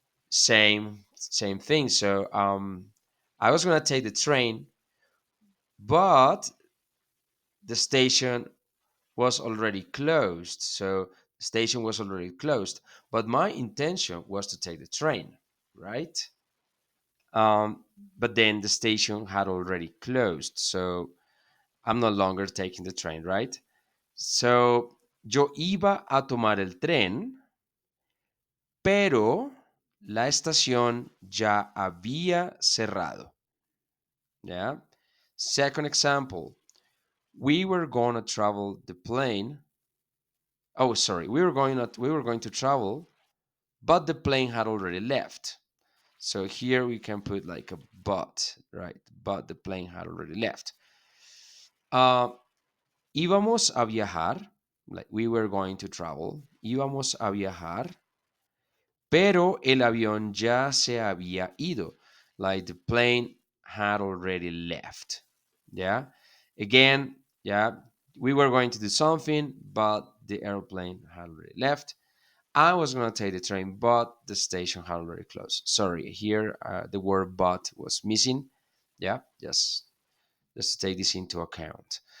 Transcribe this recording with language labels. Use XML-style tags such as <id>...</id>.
<en>Same thing. So I was gonna take the train, but the station was already closed. So the station was already closed, but my intention was to take the train, right? But then the station had already closed, so I'm no longer taking the train, right?</en> <es>So yo iba a tomar el tren, pero la estación ya había cerrado.</es> <en>Yeah. Second example, we were going to travel the plane. Oh, sorry, we were going to travel, but the plane had already left. So here we can put like a but, right? But the plane had already left. Uh,</en> <es>íbamos a viajar,</es> <en>like we were going to travel.</en> <es>Íbamos a viajar, pero el avión ya se había ido.</es> <en>Like the plane had already left. Yeah. Again, yeah, we were going to do something, but the airplane had already left. I was going to take the train, but the station had already closed. Sorry, here the word but was missing. Yeah, just to take this into account.</en>